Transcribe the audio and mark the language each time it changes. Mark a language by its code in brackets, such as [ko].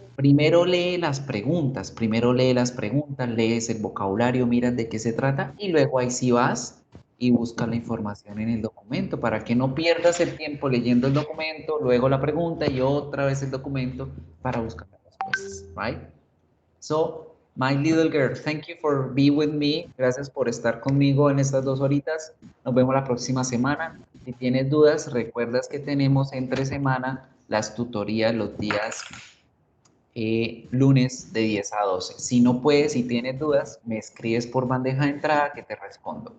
[es] Primero lee las preguntas, lees el vocabulario, miras de qué se trata y luego ahí sí vas y buscas la información en el documento para que no pierdas el tiempo leyendo el documento, luego la pregunta y otra vez el documento para buscar las respuestas, right? [en] So, my little girl, thank you for being with me. [es] Gracias por estar conmigo en estas 2 horitas. Nos vemos la próxima semana. Si tienes dudas, recuerdas que tenemos entre semana las tutorías los días lunes de 10 a 12. Si no puedes, si tienes dudas, me escribes por bandeja de entrada que te respondo.